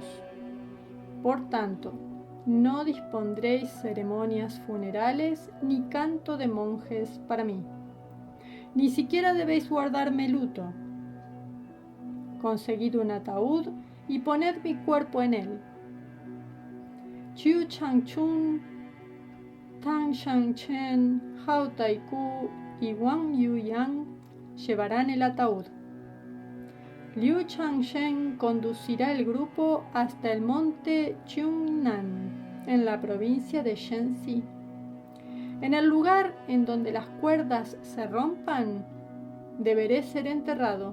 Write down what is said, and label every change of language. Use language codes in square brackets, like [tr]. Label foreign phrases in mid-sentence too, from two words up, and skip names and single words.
[es] Por tanto, no dispondréis ceremonias funerales ni canto de monjes para mí. Ni siquiera debéis guardarme luto. Conseguid un ataúd y poned mi cuerpo en él. Chiu Changchun, Tang Changchen, Hao Taiku y Wang Yuyang llevarán el ataúd. Liu Changsheng conducirá el grupo hasta el monte Chungnan, en la provincia de Shenxi. En el lugar en donde las cuerdas se rompan, deberé ser enterrado.